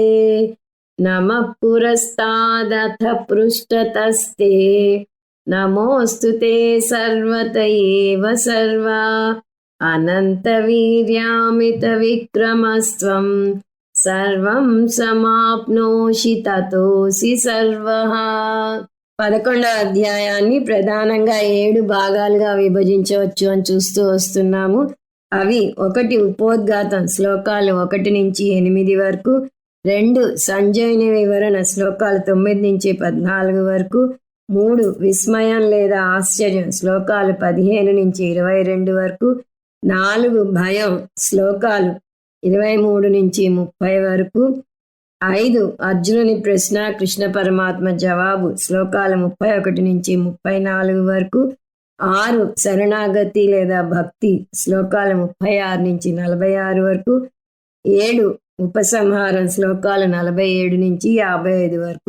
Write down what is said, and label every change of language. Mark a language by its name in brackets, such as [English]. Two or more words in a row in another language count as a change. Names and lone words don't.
[Sanskrit] नमः पुरस्तादथ पृष्ठतस्ते नमोऽस्तु ते सर्वत एव सर्वा अनन्तवीर्यामितविक्रमस्त्वं सर्वं समाप्नोषि ततोऽसि सर्वः। [Telugu] 11వ అధ్యాయాన్ని ప్రధానంగా 7 భాగాలుగా విభజించవచ్చు అని చూస్తూ వస్తున్నాము. అవి 1 ఉపోద్ఘాతం శ్లోకాలు 1 నుంచి 8 వరకు, 2 సంజయుని వివరణ శ్లోకాలు 9 నుంచి 14 వరకు, 3 విస్మయం లేదా ఆశ్చర్యం శ్లోకాలు 15 నుంచి 22 వరకు, 4 భయం శ్లోకాలు 23 నుంచి 30 వరకు, 5 అర్జునుని ప్రశ్న కృష్ణ పరమాత్మ జవాబు శ్లోకాలు 31 నుంచి 34 వరకు, 6 శరణాగతి లేదా భక్తి శ్లోకాలు 36 నుంచి 46 వరకు, 7 ఉపసంహారం శ్లోకాలు 47 నుంచి 55 వరకు.